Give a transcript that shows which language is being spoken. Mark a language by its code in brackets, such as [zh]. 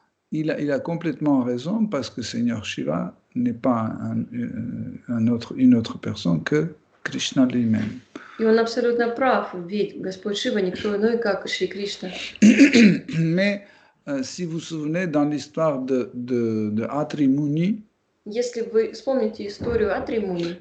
[fr] Il a complètement raison parce que Seigneur Shiva n'est pas une autre personne que Krishna lui-même. [ru] И он абсолютно прав, ведь Господь Шива никто иной, как Шри Кришна. [fr] Mais si vous vous souvenez, dans l'histoire de Atri Muni, [ru] Если вы вспомните историю Атри Муни,